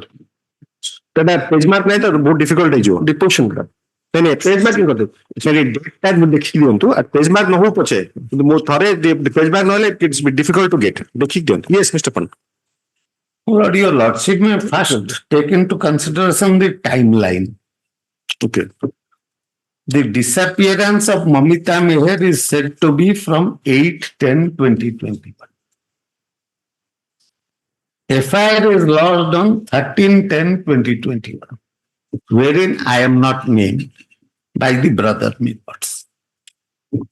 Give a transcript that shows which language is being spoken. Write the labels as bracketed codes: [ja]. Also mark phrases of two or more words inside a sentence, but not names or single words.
[or] ସେଟା [en] page mark [or] ନାହିଁ ତ ବହୁତ ଡିଫିକଲ୍ଟ ହେଇଯିବ deposition ଟା ନାଇଁ [en] page marking [or] କରିଦେବୁ ସରି ଡେଟଟା ଦେଖିକି ଦିଅନ୍ତୁ [en] page mark [or] ନ ହଉ ପଛେ କିନ୍ତୁ ମୁଁ ଥରେ [en] page mark [or] ନହେଲେ [en] it's difficult to get [or] ଦେଖିକି ଦିଅନ୍ତୁ [en] yes Mister [or] ପଣ୍ଡା [en] Lord, your lordship may first take into consideration the timeline. Okay. The disappearance of Mamita Meher is said to be from 8/10/2021. FIR is lodged on 13/10/2021, wherein I am not named by the brother members.